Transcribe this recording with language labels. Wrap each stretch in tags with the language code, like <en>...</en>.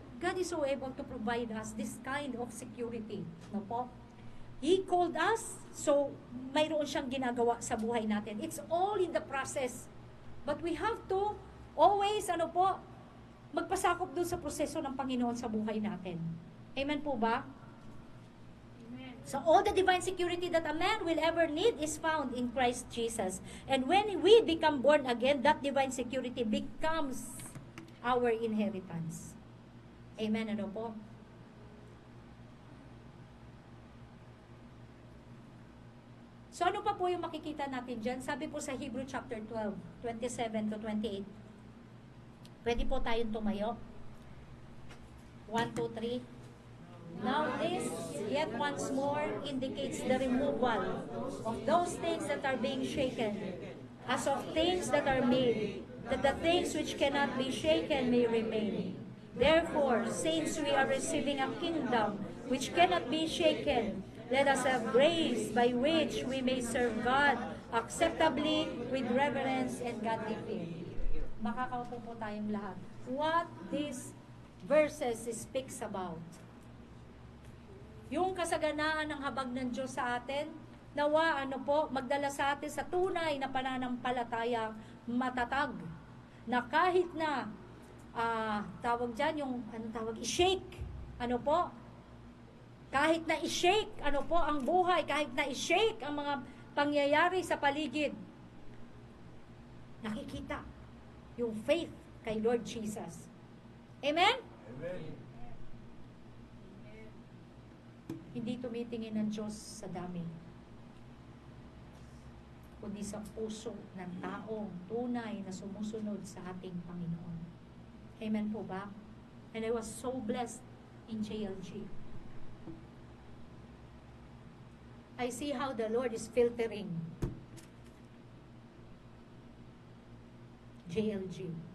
<en>God is so able to provide us this kind of security,</en> <tl>ano po?</tl> <en>He called us, so</en> <tl>mayroon siyang ginagawa sa buhay natin.</tl> <en>It's all in the process. But we have to always,</en> <tl>ano po, magpasakop dun sa proseso ng Panginoon sa buhay natin. Amen po ba? Amen.</tl> <en>So all the divine security that a man will ever need is found in Christ Jesus. And when we become born again, that divine security becomes our inheritance.</en> <tl>Amen, ano po? So ano pa po yung makikita natin dyan? Sabi po sa Hebrew chapter 12, 27 to 28. Pwede po tayong tumayo. 1, 2, 3.</tl> <en>Now this, yet once more, indicates the removal of those things that are being shaken, as of things that are made, that the things which cannot be shaken may remain. Therefore, since we are receiving a kingdom which cannot be shaken, let us have grace by which we may serve God acceptably with reverence and godly fear.</en> <tl>Makakaupo po tayong lahat.</tl> <en>What these verses speaks about?</en> <tl>Yung kasaganaan ng habag ng Diyos sa atin, nawa ano po, magdala sa atin sa tunay na pananampalataya matatag. Na kahit na, tawag dyan, yung, i-shake, ano po, kahit na i-shake, ano po, ang buhay, kahit na i-shake ang mga pangyayari sa paligid, nakikita yung faith kay Lord Jesus. Amen? Amen. Hindi tumitingin ng Diyos sa dami, kundi sa puso ng taong tunay na sumusunod sa ating Panginoon. Amen po ba?</tl> <en>And I was so blessed in JLG. I see how the Lord is filtering JLG.</en>